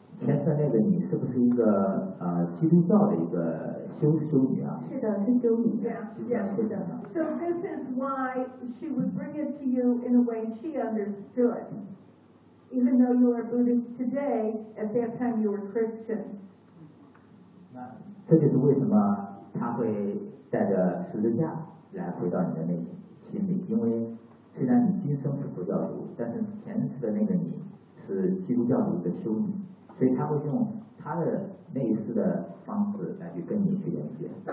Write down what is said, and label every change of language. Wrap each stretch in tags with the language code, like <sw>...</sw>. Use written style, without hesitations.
<zh>前世那个你是不是一个基督教的一个修女啊？是的，是修女。</zh> <en>Yeah,</en> <zh>是的。</zh> <en>So this is why she would bring it to you in a way she understood, even though you are Buddhist today. At that time, you were Christian.</en> <zh>那这就是为什么他会带着十字架来回到你的内心里，因为虽然你今生是佛教徒，但是前世的那个你是基督教徒的修女，所以他会用他的类似的方式来去跟你去连接。</zh>